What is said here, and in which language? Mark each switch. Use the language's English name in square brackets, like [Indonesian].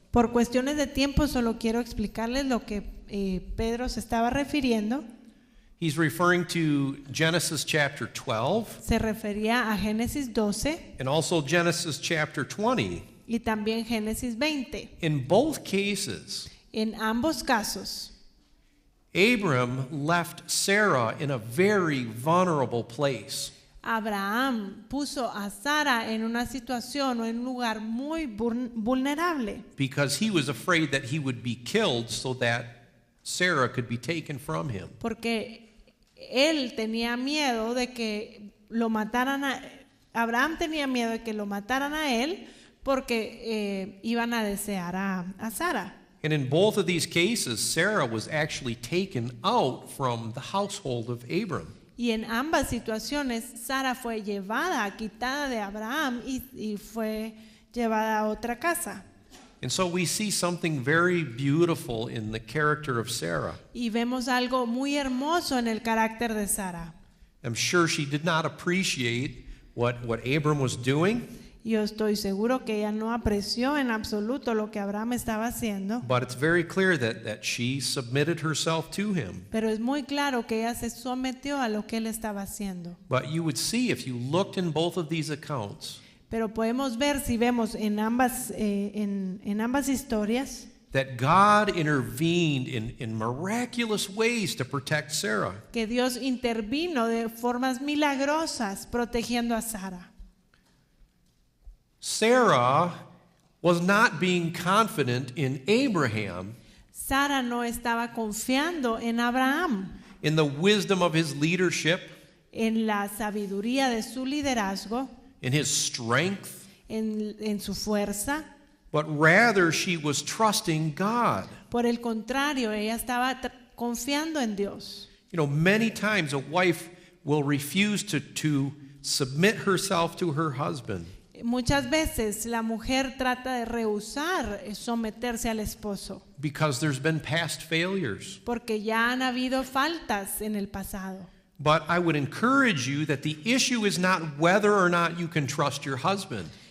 [Spanish] Por cuestiones de tiempo solo quiero explicarles lo que Pedro se estaba refiriendo. [English] He's referring to Genesis chapter 12 [Spanish] Se refería a Génesis 12 [English] and also Genesis chapter 20. [Spanish] y también Génesis 20. [English] In both cases, [Spanish] En ambos casos, [English] Abram left Sarah in a very vulnerable place. [Spanish] Abraham puso a Sara en una situación o en un lugar muy vulnerable [English] Because he was afraid that he would be killed so that Sarah could be taken from him. [Spanish] porque él tenía miedo de que lo mataran Abraham tenía miedo de que lo mataran a él porque iban a desear a Sara. [English] And in both of these cases, Sarah was actually taken out from the household of Abram. [Spanish] Y en ambas situaciones Sara fue llevada, quitada de Abraham y fue llevada a otra casa. [English] And so we see something very beautiful in the character of Sarah. [Spanish] Y vemos algo muy hermoso en el carácter de Sara. [English] I'm sure she did not appreciate what Abram was doing, [Spanish] Yo estoy seguro que ella no apreció en absoluto lo que Abraham estaba haciendo, [English] but it's very clear that she submitted herself to him. [Spanish] pero es muy claro que ella se sometió a lo que él estaba haciendo. [English] But you would see if you looked in both of these accounts [Spanish] Pero podemos ver, si vemos en ambas historias, [English] that God intervened in miraculous ways to protect Sarah. [Spanish] Que Dios intervino de formas milagrosas protegiendo a Sara. [English] Sarah was not being confident in Abraham, [Spanish] Sara no estaba confiando en Abraham, [English] in the wisdom of his leadership, [Spanish] en la sabiduría de su liderazgo, [English] in his strength, [Spanish] en su fuerza. [English] but rather she was trusting God. [Spanish] Por el contrario, ella estaba confiando en Dios. [English] You know, many times a wife will refuse to submit herself to her husband [Spanish] Muchas veces la mujer trata de rehusar someterse al esposo [English] because there's been past failures. [Spanish] porque ya han habido faltas en el pasado. [English] But I would encourage you that the issue is not whether or not you can trust your husband.